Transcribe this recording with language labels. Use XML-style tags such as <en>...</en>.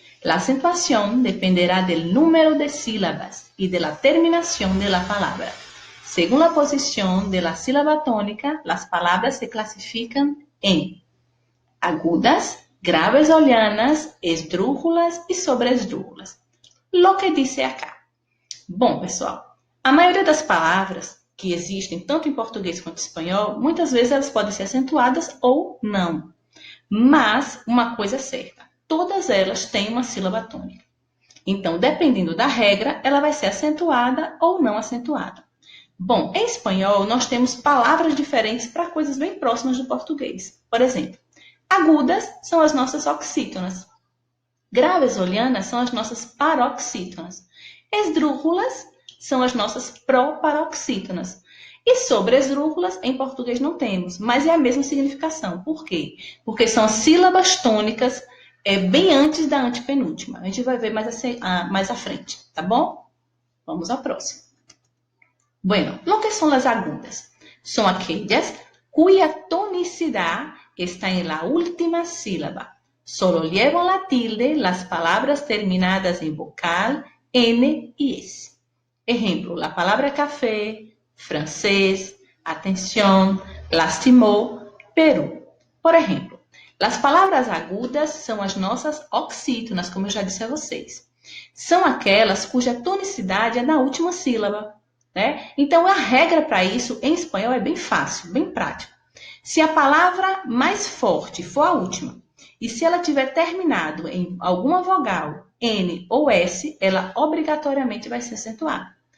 <es>La acentuación dependerá del número de sílabas y de la terminación de la palabra. Según la posición de la sílaba tónica, las palabras se clasifican en agudas, graves o llanas, esdrújulas e sobresdrújulas. Lo que dice acá.</es> <pt>Bom, pessoal, a maioria das palavras que existem tanto em português quanto em espanhol, muitas vezes elas podem ser acentuadas ou não. Mas uma coisa é certa, todas elas têm uma sílaba tônica. Então, dependendo da regra, ela vai ser acentuada ou não acentuada. Bom, em espanhol nós temos palavras diferentes para coisas bem próximas do português. Por exemplo, agudas são as nossas oxítonas. Graves ou llanas são as nossas paroxítonas. Esdrújulas são as nossas proparoxítonas. E sobresdrújulas em português não temos, mas é a mesma significação. Por quê? Porque são sílabas tônicas bem antes da antepenúltima. A gente vai ver mais à frente, tá bom? Vamos ao próximo.</pt> <es>Bueno, lo que son las agudas? Son aquellas cuya tonicidad está en la última sílaba. Solo llevan la tilde las palabras terminadas en vocal N y S. Ejemplo, la palabra café, francés, atención, lastimou, Peru.</es> <pt>Por exemplo, as palavras agudas são as nossas oxítonas, como eu já disse a vocês. São aquelas cuja tonicidade é na última sílaba. Né? Então, a regra para isso em espanhol é bem fácil, bem prático. Se a palavra mais forte for a última, e se ela tiver terminado em alguma vogal, N ou S, ela obrigatoriamente vai ser acentuada.</pt>